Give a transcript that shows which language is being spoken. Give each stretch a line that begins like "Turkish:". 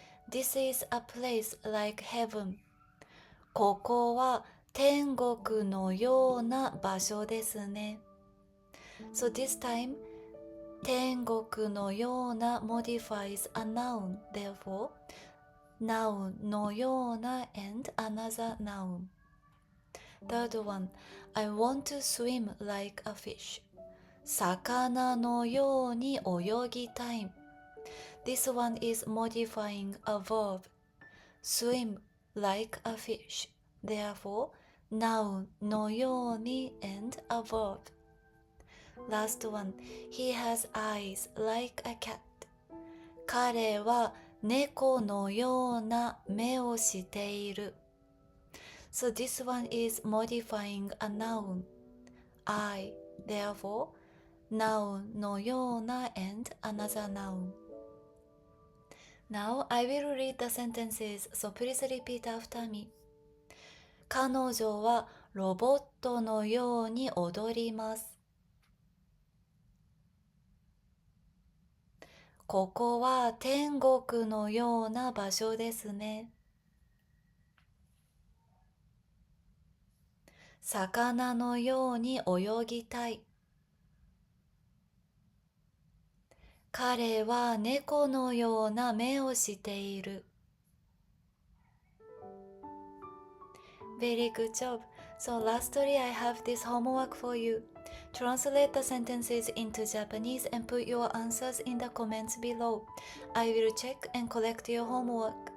English: This is a place like heaven.
Japanese: ここは天国のような場所ですね。
English: So this time, 天国のような modifies a noun. Therefore, noun のような and another noun. Third one, I want to swim like a fish.
Japanese: 魚のように泳ぎたい。
English: This one is modifying a verb. Swim like a fish. Therefore, noun のように and a verb. Last one, he has eyes like a cat.
Japanese: 彼は猫のような目をしている。
English: So this one is modifying a noun. I, therefore, noun のような and another noun. Now I will read the sentences, so please repeat after me.
Japanese: 彼女はロボットのように踊ります。ここは天国のような場所ですね。魚のように泳ぎたい。彼は猫のような目をしている。
English: Very good job. So lastly, I have this homework for you. Translate the sentences into Japanese and put your answers in the comments below. I will check and collect your homework.